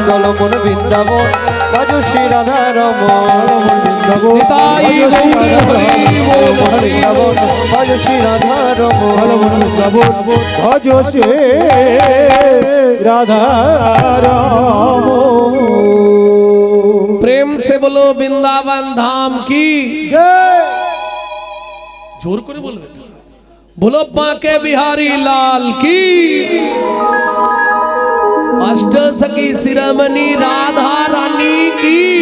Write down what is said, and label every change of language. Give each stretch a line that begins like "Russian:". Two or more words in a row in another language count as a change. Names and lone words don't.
Bangla: চলো মন বৃন্দাবন ভজ শ্রী রাধা রমন নিতাই গৌর হরি বল হরি বৃন্দাবন ভজ শ্রী রাধা রমন ভজ শ্রী রাধা রমন
Hindi: प्रेम से बोलो वृंदावन धाम की
Bangla: জোর করে বলবে তো
Hindi: बोलो बांके बिहारी लाल की अष्ट सखी शिरोमणि राधा रानी की